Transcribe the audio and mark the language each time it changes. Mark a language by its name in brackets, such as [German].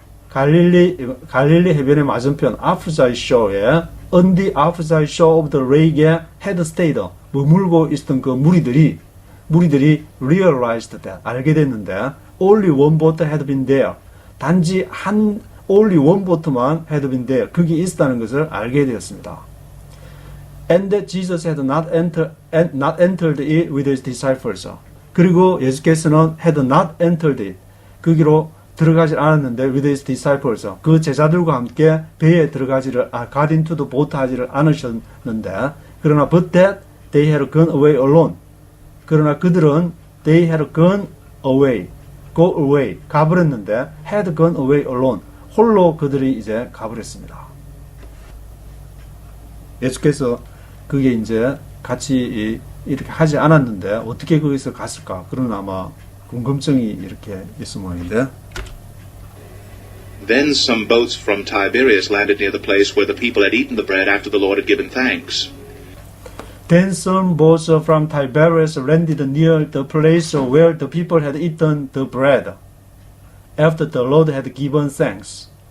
[Korean] 갈릴리 해변의 맞은편 [English] opposite shore에 on the opposite shore of the lake에 had stayed [Korean] 머물고 있었던 그 무리들이 [English] realized that [Korean] 알게 됐는데 [English] only one boat had been there. 단지 only one boat만 had been there. [Korean] 거기 있었다는 것을 알게 되었습니다. [English] And that Jesus had not entered it with his disciples. [Korean] 그리고 예수께서는 [English] had not entered it. [Korean] 거기로 들어가지 않았는데 [English] with his disciples. [Korean] 그 제자들과 함께 배에 [English] got into the boat [Korean] 하지를 않으셨는데 그러나 [English] but that they had gone away alone. [Korean] 그러나 그들은 [English] they had gone away. go away. [Korean] 가버렸는데 [English] had gone away alone. [Korean] 홀로 그들이 이제 가버렸습니다. 예수께서 그게 이제 같이 이렇게 하지 않았는데 어떻게 거기서 갔을까? 그런 아마 궁금증이 이렇게 있을 모양인데. [English] Then some boats from Tiberias landed near the place where the people had eaten the bread after the Lord had given thanks. Then some boats from Tiberias landed near the place where the people had eaten the bread, after the Lord had given thanks.